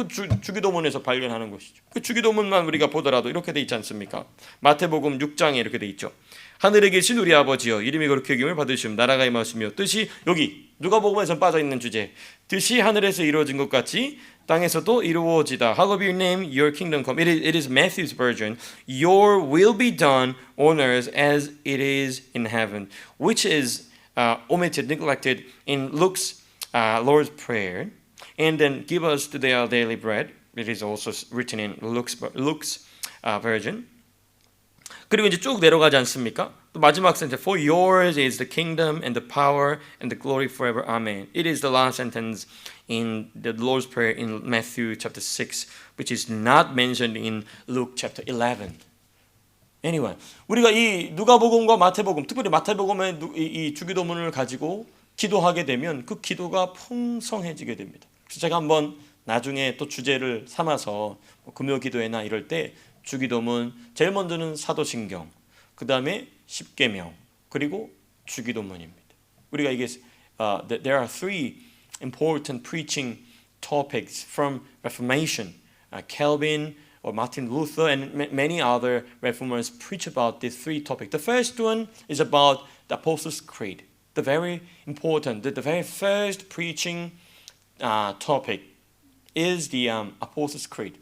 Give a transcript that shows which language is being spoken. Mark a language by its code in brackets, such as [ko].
[ko] 그 주기도문에서 발견하는 것이죠. 그 주기도문만 우리가 보더라도 이렇게 돼 있지 않습니까? 마태복음 6장에 이렇게 돼 있죠. 하늘에 계신 우리 아버지여, 이름이 거룩히 여김을 받으시면 나라가 임하시며 뜻이, 여기 누가복음에서 빠져있는 주제, 뜻이 하늘에서 이루어진 것 같이 땅에서도 이루어지다. [en] Hallowed be your name, your kingdom come. It is Matthew's version. Your will be done on earth as it is in heaven, which is omitted, neglected in Luke's Lord's Prayer. And then give us today our daily bread. It is also written in Luke's version. [ko] 그리고 이제 쭉 내려가지 않습니까? 또 마지막 센텐스, [en] For yours is the kingdom and the power and the glory forever. Amen. It is the last sentence in the Lord's Prayer in Matthew chapter 6, which is not mentioned in Luke chapter 11. [ko] Anyway, 우리가 이 누가복음과 마태복음, 특별히 마태복음의 이 주기도문을 가지고 기도하게 되면 그 기도가 풍성해지게 됩니다. 그래서 제가 한번 나중에 또 주제를 삼아서 금요 기도회나 이럴 때 주기도문, 제일 먼저는 사도신경, 그 다음에 십계명, 그리고 주기도문입니다. 우리가 이게 [en] there are three important preaching topics from Reformation. Calvin or Martin Luther and many other reformers preach about these three topics. The first one is about the Apostles' Creed. The very important, the very first preaching topic is the Apostles' Creed.